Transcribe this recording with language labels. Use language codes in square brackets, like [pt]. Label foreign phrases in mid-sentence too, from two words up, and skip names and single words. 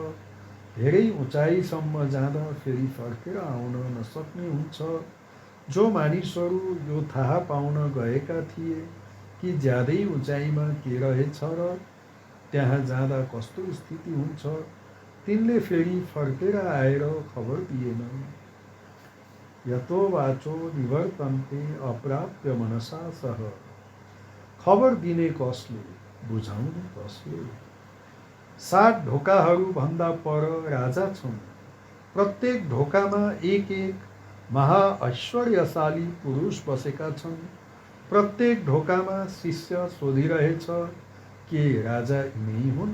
[ne] धेरै उचाइसम्म जाँदा फेरि फर्केर आउन नसक्ने हुन्छ। जो मानिसहरू यो थाहा पाउन गएका थिए कि ज्यादै उचाइमा के रहेछ र त्यहाँ जाँदा कस्तो स्थिति हुन्छ, तिनले फेरि फर्केर आएर खबर दिएनन्। [sa] यतो वाचो निवर्तन्ते अप्राप्य मनसा सह। [ne] खबर दिने कसले, बुझाउने कसले? 7 ढोकाहरूभन्दा पर राजा छन्। प्रत्येक ढोकामा एक एक महाऐश्वर्यशाली पुरुष बसेका छन्। प्रत्येक ढोकामा शिष्य सोधिरहेछ, के राजा यिनै हुन्?